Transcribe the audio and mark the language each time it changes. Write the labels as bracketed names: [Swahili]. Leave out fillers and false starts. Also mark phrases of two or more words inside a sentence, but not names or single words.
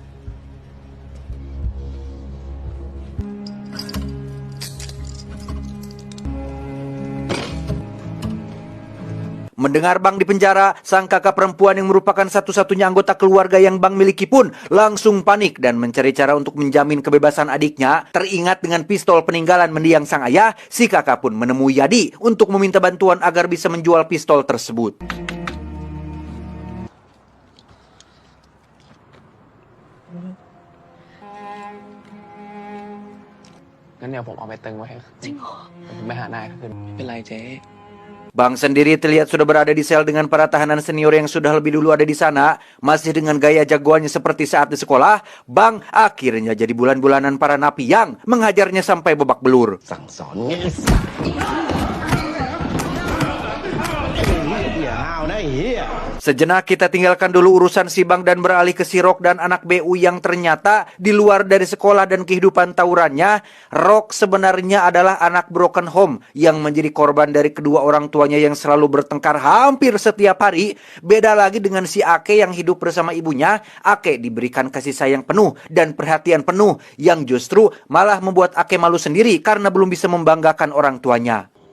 [Indonesian] Mendengar Bang di penjara, sang kakak perempuan yang merupakan satu-satunya anggota keluarga yang Bang miliki pun langsung panik dan mencari cara untuk menjamin kebebasan adiknya. Teringat dengan pistol peninggalan mendiang sang ayah, si kakak pun menemui Yadi untuk meminta bantuan agar bisa menjual pistol tersebut. [Thai] งั้นเดี๋ยวผมเอาไปตึงไว้ให้จริงเหรอผมไปหานายคืนไม่เป็นไรเจ๊ [Indonesian] Bang sendiri terlihat sudah berada di sel dengan para tahanan senior yang sudah lebih dulu ada di sana. Masih dengan gaya jagoannya seperti saat di sekolah, Bang akhirnya jadi bulan-bulanan para napi yang menghajarnya sampai babak belur. [Thai] สั่งสอนไงไอ้สัสอย่าห้าวนะไอ้เหี้ย [Indonesian] Sejenak kita tinggalkan dulu urusan si Bang dan beralih ke si Rock dan anak BU yang ternyata di luar dari sekolah dan kehidupan tawurannya, Rock sebenarnya adalah anak [English] broken home [Indonesian] yang menjadi korban dari kedua orang tuanya yang selalu bertengkar hampir setiap hari. Beda lagi dengan si Ake yang hidup bersama ibunya. Ake diberikan kasih sayang penuh dan perhatian penuh yang justru malah membuat Ake malu sendiri karena belum bisa membanggakan orang tuanya.